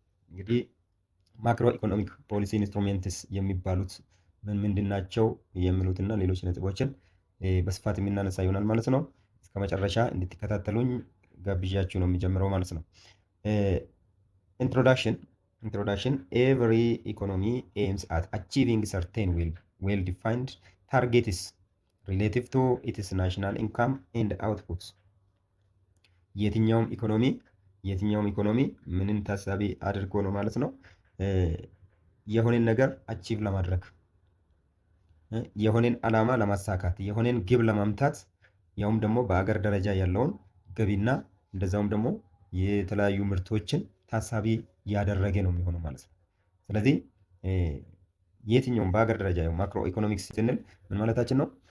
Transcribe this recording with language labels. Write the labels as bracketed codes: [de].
[am] እንግዲህ ማክሮ ኢኮኖሚክ ፖሊሲ ኢንስትሩሜንትስ የሚባሉት ምንድን ናቸው የሚሉትና ሌሎች ነጥቦችን በስፋት የምናነሳ ይሆናል ማለት ነው። እስከ መጨረሻ እንድትከታተሉኝ ጋብዣችሁ ነው የሚጀምረው ማለት ነው። Introduction. [en] Every economy aims at achieving certain well-defined targets relative to its national income and outputs. [am] የትኛውም ኢኮኖሚ ምንን ታሳቢ አድርጎ ነው ማለት ነው የሆነን ነገር አቺቭ ለማድረግ የሆነን ዓላማ ለማሳካት የሆነን ግብ ለማምታት ያውም ደግሞ በአገር ደረጃ ያለውን ገቢና እንደዛውም ደግሞ የተለያዩ ምርቶችን ታሳቢ ያደረገ ነው የሚሆነው ማለት ነው። ስለዚህ የትኛውም በሀገር ደረጃ ያው ማክሮ ኢኮኖሚክስ ስንል ምን ማለታችን ነው?